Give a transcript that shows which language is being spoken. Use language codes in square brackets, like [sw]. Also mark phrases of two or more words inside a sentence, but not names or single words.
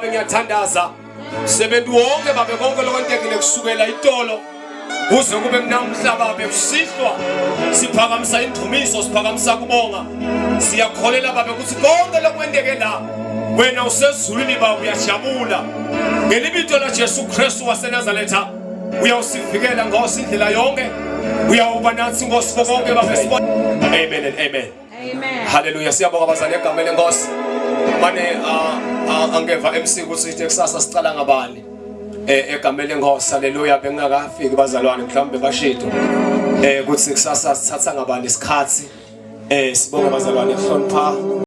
[zu] Ngiyathandaza sebentu wonke Baba, konke lokwentekile kusukela itolo kuze kube namhla Baba kusihlwa, siphakamisa indumiso, siphakamisa kubonga. Siyakholela Baba ukuthi konke lokwendeke la wena usezulwini Baba uyajabula ngelibito laJesu Kristu waseNazaretha. Uyawusivikela Nkosi indlela yonke, uyawuba nathi Nkosi konke Baba. [en] Amen and amen. [zu] Amen. Hallelujah. Siyabonga bazali egameni lenkosi. Mane angeva MC ukuthi kusasa sicala ngabani. egameni lenkosi haleluya bengakafiki bazalwane mhlawumbe bashido kuthi kusasa sithatha ngabani isikhathi sibonge bazalwane hlonipha